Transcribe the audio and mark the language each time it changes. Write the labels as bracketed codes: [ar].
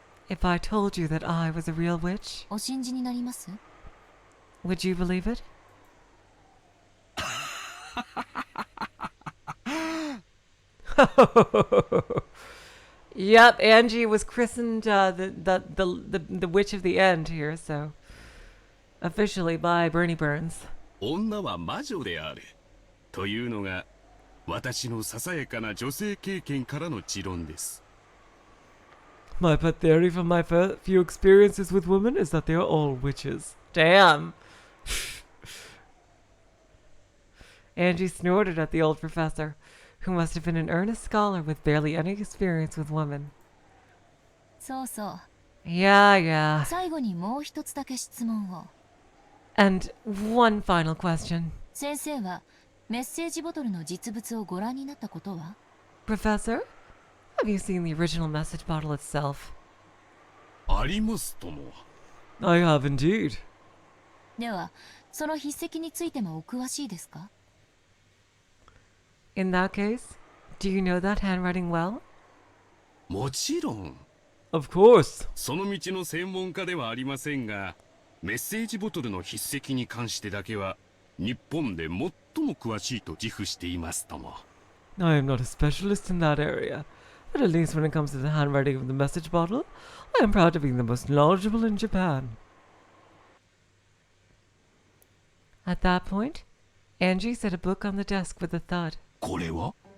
[en] If I told you that I was a real witch, [ja] お信じになります？ [en] would you believe it? Yep, Angie was christened the witch of the end here, so officially by Bernie Burns. [ja] 女は魔女であるというのが私のささやかな女性経験からの持論です。 [en] My pet theory from my few experiences with women is that they are all witches. Damn. Angie snorted at the old professor, who must have been an earnest scholar with barely any experience with women. [ja] そうそう。 [en] Yeah. [ja] 最後にもう一つだけ質問を。 [en] And one final question. [ja] 先生はメッセージボトルの実物をご覧になったことは？ [en] Professor, have you seen the original message bottle itself? [ja] ありますとも。 [en] I have indeed. [ja] では、その筆跡についてもお詳しいですか？ [en] In that case, do you know that handwriting well? [ja] もちろん。 [en] Of course. [ja] その道の専門家ではありませんが、メッセージボトルの筆跡に関してだけは日本で最も詳しいと自負していますとも。 [en] I am not a specialist in that area, but at least when it comes to the handwriting of the message bottle, I am proud to be the most knowledgeable in Japan. At that point, Angie set a book on the desk with a thud. [ja] これは